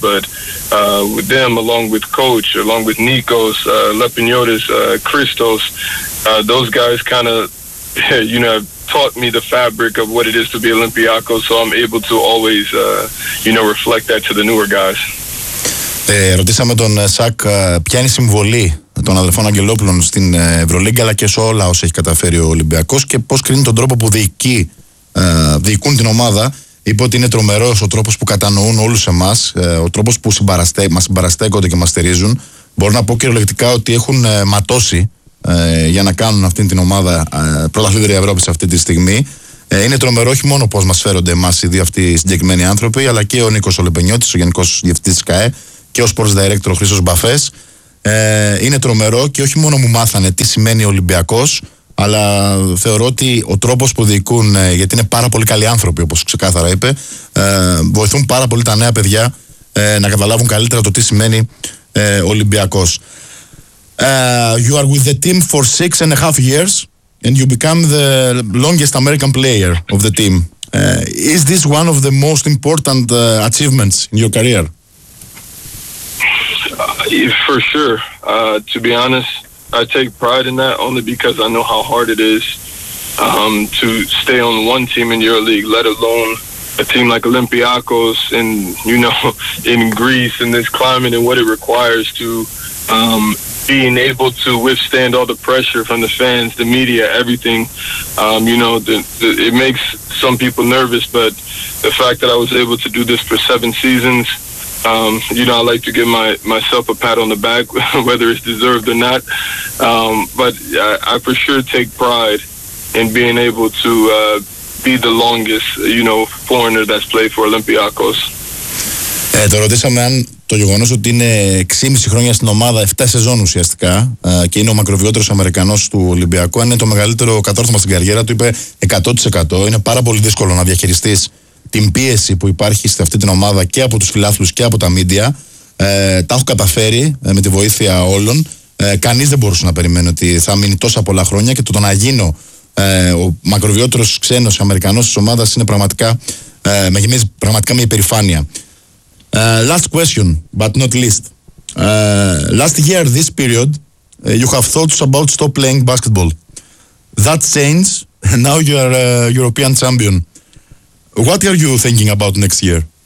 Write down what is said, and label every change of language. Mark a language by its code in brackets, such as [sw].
[en] But with them, along with Coach, along with Nikos, Lepiniotis, Christos, those guys kind of, you know, taught me the fabric of what it is to be Olympiacos, so I'm able to always, you know, reflect that to the newer guys. [el] Ρωτήσαμε τον Σακ ποια είναι η συμβολή των αδελφών Αγγελόπουλων στην Ευρωλίγκα αλλά και σε όλα όσα έχει καταφέρει ο Ολυμπιακός και πώς κρίνει τον τρόπο που διοικούν την ομάδα. Είπε ότι είναι τρομερός ο τρόπος που κατανοούν όλους εμάς, ο τρόπος που μας συμπαραστέκονται και μας στηρίζουν. Μπορώ να πω κυριολεκτικά ότι έχουν ματώσει για να κάνουν αυτή την ομάδα πρωταθλήτρια Ευρώπης αυτή τη στιγμή. Είναι τρομερό όχι μόνο πώς μας φέρονται εμάς οι δύο αυτοί οι συγκεκριμένοι άνθρωποι, αλλά και ο Νίκος Ολεπενιώτης, ο Γενικός Διευθυντής της ΚΑΕ και ο [en] Sports Director [el] ο Χρήστος Μπαφές. Είναι τρομερό και όχι μόνο μου μάθανε τι σημαίνει Ολυμπιακός, αλλά θεωρώ ότι ο τρόπος που διοικούν, γιατί είναι πάρα πολύ καλοί άνθρωποι, όπως ξεκάθαρα είπε, βοηθούν πάρα πολύ τα νέα παιδιά να καταλάβουν καλύτερα το τι σημαίνει Ολυμπιακός. [en] You are with the team for 6.5 years and you become the longest American player of the team. Is this one of the most important achievements in your career? For sure. To be honest, I take pride in that only because I know how hard it is to stay on one team in EuroLeague, let alone a team like Olympiacos and, you know, in Greece and this climate and what it requires to being able to withstand all the pressure from the fans, the media, everything. You know, it makes some people nervous, but the fact that I was able to do this for 7 seasons, you know, I like to give myself a pat on the back, whether it's deserved or not. But I for sure take pride in being able to be the longest, you know, foreigner that's played for Olympiacos. [el] Το ρωτήσαμε αν το γεγονός ότι είναι 6,5 χρόνια στην ομάδα, 7 σεζόν ουσιαστικά, και είναι ο μακροβιότερος Αμερικανός του Ολυμπιακού, αν είναι το μεγαλύτερο κατόρθωμα στην καριέρα του, είπε 100%. Είναι πάρα πολύ δύσκολο να διαχειριστείς την πίεση που υπάρχει σε αυτή την ομάδα και από τους φιλάθλους και από τα μίντια. Τα έχω καταφέρει με τη βοήθεια όλων. Κανείς δεν μπορούσε να περιμένει ότι θα μείνει τόσα πολλά χρόνια, και το να γίνω ο μακροβιότερος ξένος Αμερικανός της ομάδας είναι πραγματικά, με γεμίζει πραγματικά μια υπερηφάνεια. [en] Last question, but not least. Last year, this period, you have thoughts about stop playing basketball. That changed, and now you are a European champion. What are you thinking about next year?